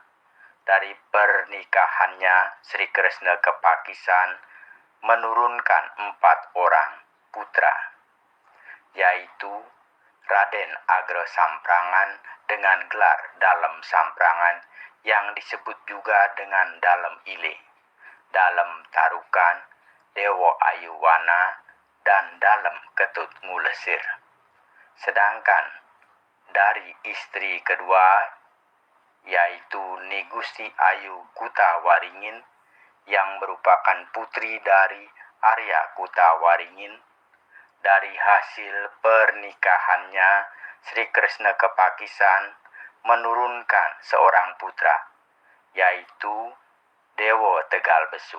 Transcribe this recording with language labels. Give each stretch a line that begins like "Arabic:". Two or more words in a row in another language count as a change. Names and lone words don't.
Indonesian: Dari pernikahannya, Sri Kresna Kepakisan menurunkan 4 orang putra yaitu Raden Agro Samprangan dengan gelar Dalem Samprangan yang disebut juga dengan Dalem Ile, Dalem Tarukan, Dewo Ayuwana, dan Dalem Ketut Ngulesir. Sedangkan dari istri kedua yaitu Ni Gusti Ayu Kutawaringin yang merupakan putri dari Arya Kutawaringin, dari hasil pernikahannya Sri Krishna Kepakisan menurunkan seorang putra yaitu Dewo Tegal Besung.